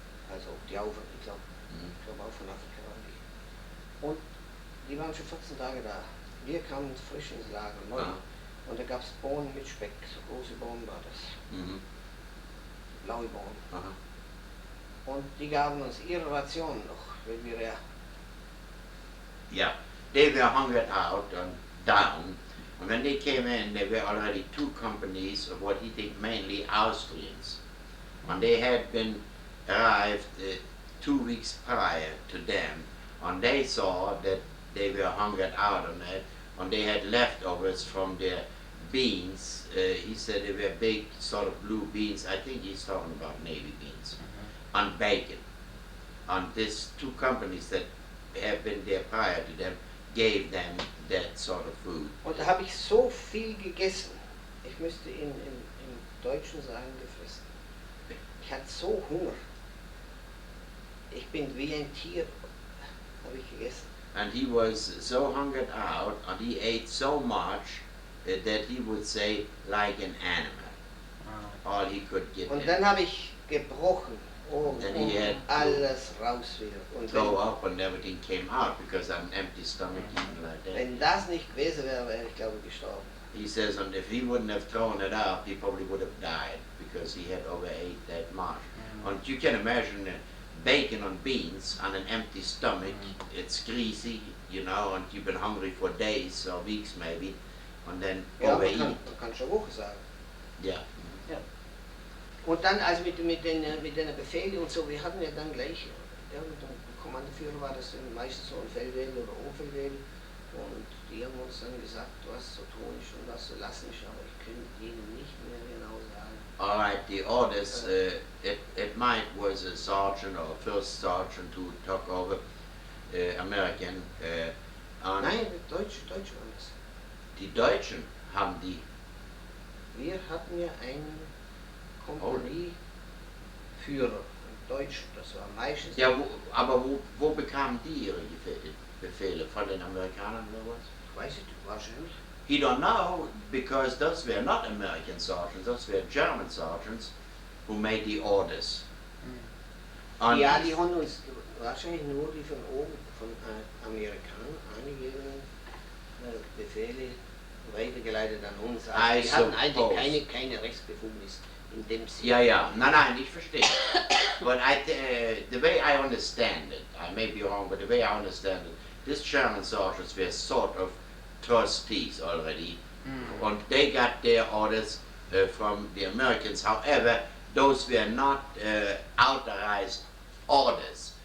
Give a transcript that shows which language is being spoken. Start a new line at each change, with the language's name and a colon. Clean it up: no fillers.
German: Also die Aufer, ich glaube auch von Afrika waren die. Und die waren schon 14 Tage da. Wir kamen frisch ins Lager, neu. Und da gab es Bohnen mit Speck, so große Bohnen war das. Blaue Bohnen. Und die gaben uns ihre Ration noch, weil wir ja...
English: Yeah, they were hungered out and down. And when they came in, there were already 2 companies of what he think mainly Austrians. And they had been arrived 2 weeks prior to them. And they saw that they were hungered out on it. And they had leftovers from their beans. He said they were big sort of blue beans. I think he's talking about navy beans. And bacon. And these 2 companies that have been there prior to them gave them that sort of food.
German: Und da habe ich so viel gegessen. Ich müsste im Deutschen sagen, gefressen. Ich hatte so Hunger. Ich bin wie ein Tier, habe ich gegessen.
English: And he was so hungered out, and he ate so much that he would say like an animal. All he could get.
German: Und dann habe ich gebrochen.
English: Then he had
German: alles raus wieder. Und
English: throw up and everything came out because an empty stomach eating like that.
German: Wenn das nicht gewesen wäre, wäre ich glaube gestorben.
English: He says, and if he wouldn't have thrown it up, he probably would have died because he had overate that much. And you can imagine bacon and beans on an empty stomach. It's greasy, you know, and you've been hungry for days or weeks maybe, and then overeat.
German: Man kann schon Woche sagen.
English: Yeah.
German: Und dann, also mit den Befehlen und so, wir hatten ja dann gleich, mit dem Kommandoführer war das meistens so ein Feldwebel oder Oberfeldwebel, und die haben uns dann gesagt, was zu tun ist und was zu lassen ist, aber ich könnte ihnen nicht mehr genau sagen.
English: All right, the orders, it might was a sergeant or first sergeant who took over, American.
German: Nein, die Deutschen waren das. Die Deutschen haben die. Wir hatten ja einen Kompanieführer, ein Deutscher, das war meistens... Ja, aber wo bekamen die ihre Befehle? Von den Amerikanern oder was? Weiß ich wahrscheinlich.
English: He don't know, because those were not American sergeants, those were German sergeants who made the orders.
German: Ja, die haben uns wahrscheinlich nur die von oben, von Amerikanern, einige Befehle weitergeleitet an uns. Also die hatten eigentlich keine Rechtsbefugnis in dem Sinne. Ja, nein, ich verstehe.
English: But the way I understand it, I may be wrong, but the way I understand it, these German soldiers were sort of trustees already, and they got their orders from the Americans. However, those were not authorized orders.